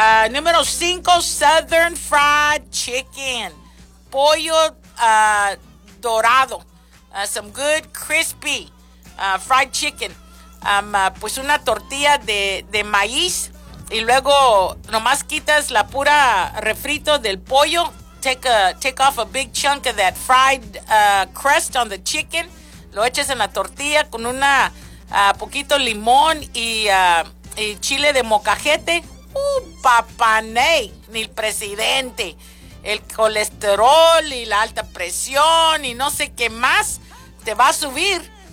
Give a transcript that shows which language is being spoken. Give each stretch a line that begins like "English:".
Spanish: Número 5,
English: Southern Fried Chicken.
Spanish: Pollo dorado.
English: Some good crispy fried chicken.
Spanish: Pues una tortilla de maíz. Y luego nomás quitas la pura refrito del pollo.
English: Take off a big chunk of that fried crust on the chicken.
Spanish: Lo echas en la tortilla con una poquito limón y chile de mocajete. Papanay, ni el presidente. El colesterol y la alta presión y no sé qué más te va a subir.